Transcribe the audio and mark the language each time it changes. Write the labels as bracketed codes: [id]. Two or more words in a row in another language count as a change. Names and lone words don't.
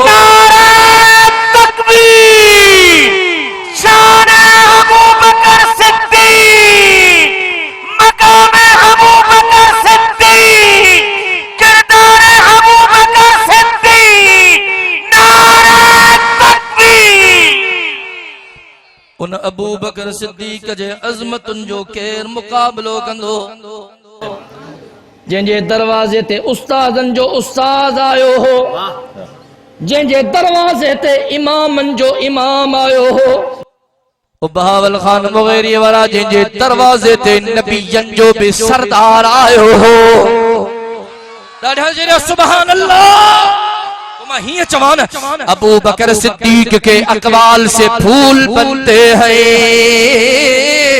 [ur] نعرہ تکبیر شان ابو بکر صدیق مقام ابو بکر صدیق کردار ابو بکر صدیق نعرہ تکبیر [sd] ان ابو بکر صدیق جے عظمت جو کیر مقابلو کندو جن جے دروازے تے استادن جو استاد آئیو ہو جن جے دروازے تے امامن جو امام آئیو ہو بہاول خان مغیری ورا جن جے دروازے تے نبی جو بھی سردار آئیو ہو ڈاڑھا جنہ سبحان اللہ ہی چوان ابو بکر صدیق [ur] کے اقوال سے پھول بنتے ہیں